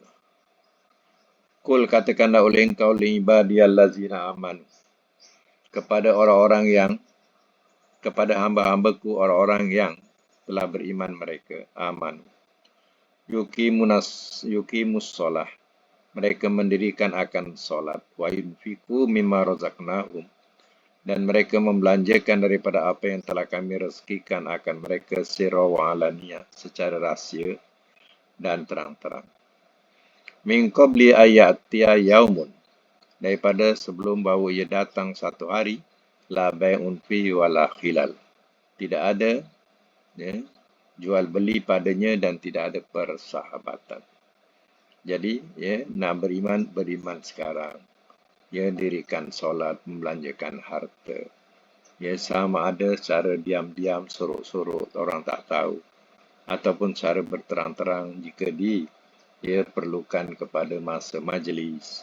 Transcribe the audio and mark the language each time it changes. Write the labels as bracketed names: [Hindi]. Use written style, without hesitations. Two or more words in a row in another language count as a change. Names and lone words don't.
[Malay] Kul, katakanlah oleh engkau [Arabic] لِعِبَادِيَ الَّذِينَ آمَنُوا, [Malay] kepada orang-orang yang, kepada hamba-hambaku orang-orang yang telah beriman mereka, amanu. [Arabic] يُقِيمُوا الصَّلَاةَ, [Malay] mereka mendirikan akan solat. [Arabic] وَيُنْفِقُوا مِمَّا رَزَقْنَاهُمْ, [Malay] dan mereka membelanjakan daripada apa yang telah kami rezekikan akan mereka, [Arabic] سِرًّا وَعَلَانِيَةً, [Malay] secara rahsia dan terang-terang. [Arabic] مِنْ قَبْلِ أَنْ يَأْتِيَ يَوْمٌ, [Malay] daripada sebelum bahawa ia datang satu hari, [Arabic] لَا بَيْعٌ فِيهِ وَلَا خِلَالٌ, [Malay] tidak ada, ya, jual beli padanya dan tidak ada persahabatan. Jadi, ya, nak beriman sekarang. Ya, dirikan solat, membelanjakan harta. Ya, sama ada secara diam-diam, sorok-sorok, orang tak tahu, ataupun secara berterang-terang jika perlukan kepada masa majlis.